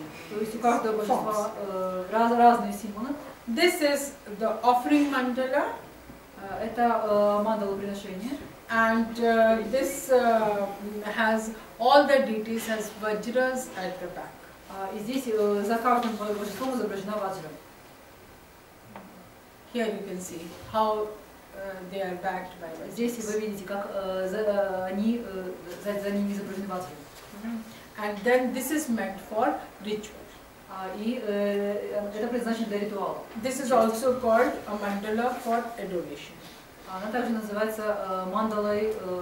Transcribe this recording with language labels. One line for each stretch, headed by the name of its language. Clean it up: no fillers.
Russian: То есть у каждого божества разные символы.
English: This is the offering mandala.
Russian: Это мандала приношения.
English: And this has all the deities has Vajras at the back.
Russian: И здесь за каждым божеством изображена ваджра.
English: Here you can see how they are backed by Vajras.
Russian: Здесь вы видите, как они за ними изображены ваджры.
English: And then this is meant for ritual.
Russian: И это предназначено для ритуала.
English: This is also called a mandala for adoration.
Russian: Она также называется мандалой